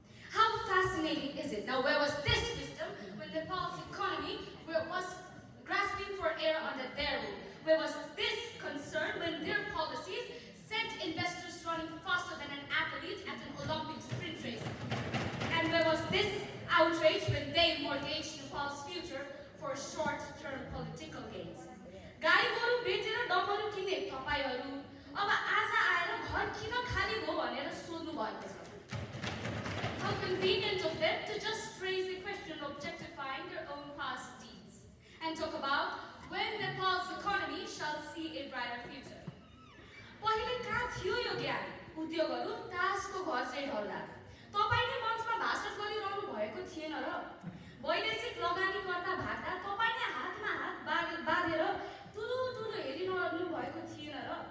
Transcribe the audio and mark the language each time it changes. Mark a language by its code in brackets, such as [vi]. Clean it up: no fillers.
[en] How fascinating is it? Now, where was this wisdom when Nepal's economy was grasping for air under their rule? Where was this concern when their policies sent investors running faster than an athlete at an Olympic sprint race? And where was this outrage when they mortgaged Nepal's future for short-term political gains? [ne] गाई गोरु बेचेर डमरु किने तपाईहरु अब आज आएर घर किन खाली भयो भनेर सोध्नु भएको छ. [en] How convenient of them to just raise a question objectifying their own past deeds and talk about when Nepal's economy shall see a brighter future. [ne] पहिले कहाँ थियो यो ज्ञान? उद्योगहरु तासको घर चाहिँ ढल्ला. तपाईले मञ्चमा भाषण गरिरहनु भएको थिएन र? वैदेशिक लगानीकर्ता भाग्दा तपाईले हातमा हात बाँधेर तुलु हेरिरहनु भएको थिएन र?